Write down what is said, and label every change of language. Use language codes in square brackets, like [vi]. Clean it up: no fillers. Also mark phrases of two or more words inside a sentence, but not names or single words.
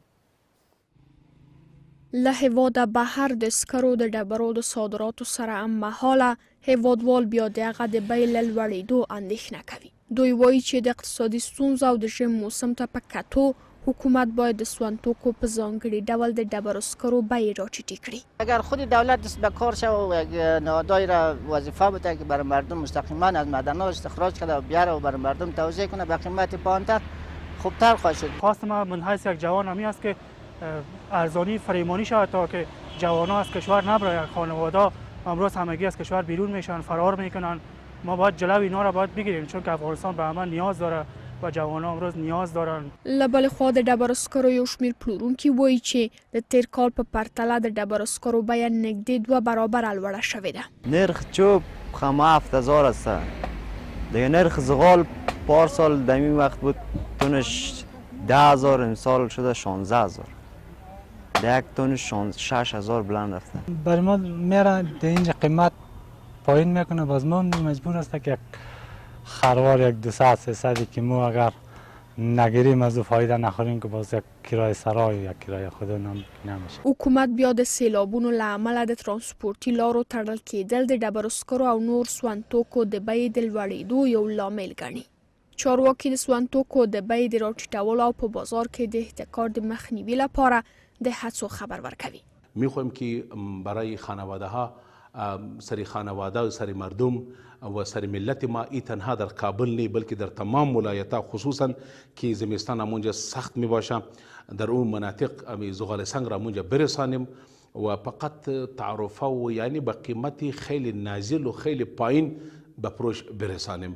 [ps] له هیواده بهر د سکرو د ډبرو د صادراتو سره هممهاله هیوادوال بیا د هغه د بیې له لوړېدو اندېښنه کوي. دوی وایي چې د اقتصادي ستونزو او د ژمي موسم ته په کتو حکومت باید د سون توکو په ځانګړي ډول د ډبرو سکرو بیې راټیټې کړي. [fa] اگر خود دولت دست به کار شود و یک نهادهایی را وظیفه بده که برای مردم مستقیما از معدن‌ها استخراج کنه و بیاره و برای مردم توزیع کنه به قیمت پایین‌تر، خوبتر خواهد شد. خواست ما من حیث یک جوان همی است که ارزانی فریمانی شود تا که جوان‌ها از کشور نبرند. خانواده امروز همگی از کشور بیرون میشن، فرار میکنن. ما باید جلوی اینا را باید بگیریم چون که افغانستان به همه نیاز داره و جوانان امروز نیاز دارن. [ps] له بلې خوا د ډبرو سکرو یو شمېر پلورونکي وایي چې د تیر کال په پرتله د ډبرو سکرو بیه نږدې 2 برابره لوړه شوې ده. [fa] نرخ چوب خامه 7,000 است. دیگه نرخ زغال پارسال در این وقت بود تونش 10,000، امسال شده 16,000. یک تونش 6,000 بلند رفته. برای ما میرن در اینجا قیمت پایین میکنه، باز ما مجبور است که خروار یک 200-300 که ما اگر نگیریم از او فایده نخوریم که باز یک کرایه سرای یا کرایه خود نمیشه. [ps] حکومت بیا د سیلابونو له امله د ترانسپورتي لارو تړل کېدل د ډبرو سکرو او نور سون توکو د بیې د لوړېدو یو لامل ګڼي. چارواکي د سون توکو د بیې د راټیټولو او په بازار کې د احتکار د مخنیوي لپاره د هڅو خبر ورکوي. [fa] میخوایم که برای خانواده ها سری خانواده و سری مردم و سری ملت ما ای تنها در کابل نی بلکه در تمام ولایت‌ها خصوصا که زمستان همونجا سخت می باشه در اون مناطق زغال سنگ را همونجا برسانیم و فقط تعرفه و یعنی با قیمت خیلی نازل و خیلی پایین به فروش برسانیم.